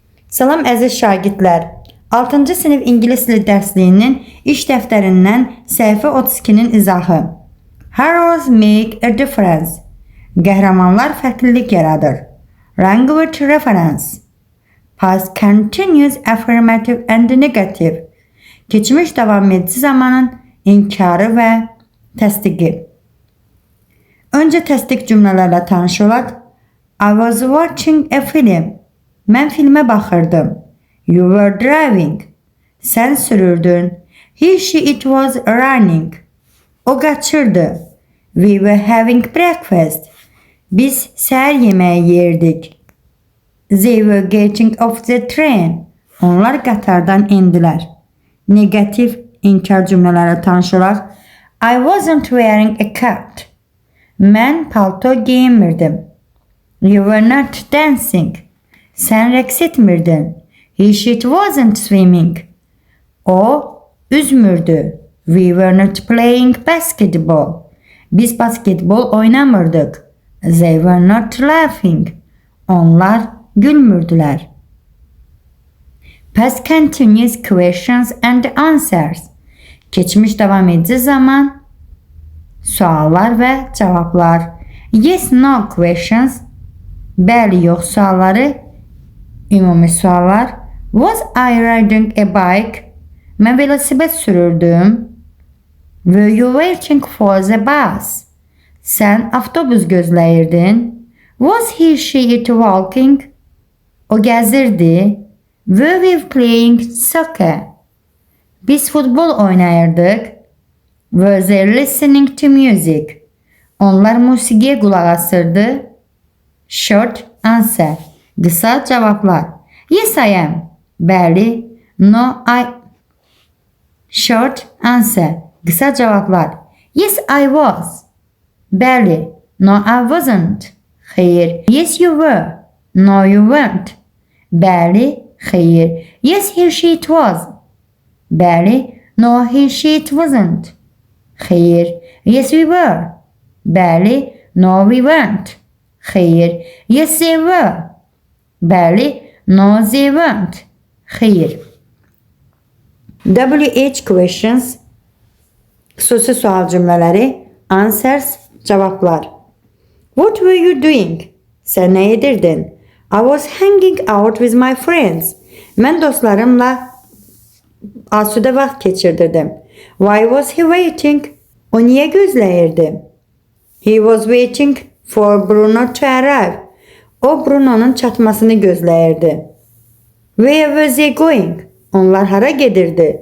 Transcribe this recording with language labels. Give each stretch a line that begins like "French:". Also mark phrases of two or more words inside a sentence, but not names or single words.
Azerbaijani: Salam əziz şagirdlər. 6-cı sinif ingilis dili dərsliyinin iş dəftərindən səhifə 32-nin izahı.
English: Heroes make a difference.
Azerbaijani: Qəhrəmanlar fərqlilik yaradır.
English: Language reference. Past continuous affirmative and negative.
Azerbaijani: Keçmiş davam edici zamanın inkarı və təsdiqi. Öncə təsdiq cümlələrlə tanış olaq.
English: I was watching a film.
Azerbaijani: Mən filmə baxırdım.
English: You were driving.
Azerbaijani: Sən sürürdün.
English: He, she, it was running.
Azerbaijani: O qaçırdı.
English: We were having breakfast.
Azerbaijani: Biz səhər yeməyi yerdik.
English: They were getting off the train.
Azerbaijani: Onlar qatardan endilər. Negativ, inkar cümlələrlə tanış olaq.
English: I wasn't wearing a coat.
Azerbaijani: Mən palto giyinmirdim.
English: You were not dancing.
Azerbaijani: Sən rəqs etmirdin.
English: He, she, it wasn't swimming.
Azerbaijani: O üzmürdü.
English: We were not playing basketball.
Azerbaijani: Biz basketbol oynamırdıq.
English: They were not laughing.
Azerbaijani: Onlar gülmürdülər.
English: Past continuous questions and answers.
Azerbaijani: Keçmiş davam edici zaman suallar və cavablar.
English: Yes, no questions.
Azerbaijani: Bəli, yox sualları. Ümumi suallar.
English: Was I riding a bike?
Azerbaijani: Mən velosiped sürürdüm.
English: Were you waiting for the bus?
Azerbaijani: Sən avtobus gözləyirdin.
English: Was he, she, it walking?
Azerbaijani: O gəzirdi.
English: Were we playing soccer?
Azerbaijani: Biz futbol oynayırdıq.
English: Were they listening to music?
Azerbaijani: Onlar musiqiyə qulaq asırdı.
English: Short answer.
Azerbaijani: Qısa cavablar.
English: Yes, I am. Bəli. No, I. Short answer.
Azerbaijani: Qısa cavablar.
English: Yes, I was. Bəli. No, I wasn't. Xeyr. Yes, you were. No, you weren't.
Azerbaijani: Bəli. Xeyr.
English: Yes, he, she, it was. Bəli. No, he, she, it wasn't. Xeyr. Yes, we were. Bəli. No, we weren't. Xeyr. Yes, they were. Bəli. No, they weren't. Xeyr. WH questions.
Azerbaijani: Xüsusi sual cümlələri. Answers. Cavablar.
English: What were you doing?
Azerbaijani: Sən nə edirdin?
English: I was hanging out with my friends.
Azerbaijani: Mən dostlarımla asudə vaxt keçirdirdim.
English: Why was he waiting?
Azerbaijani: O niyə gözləyirdi?
English: He was waiting for Bruno to arrive.
Azerbaijani: O Bruno'nun çatmasını gözləyirdi.
English: Where were they going?
Azerbaijani: Onlar hara gedirdi?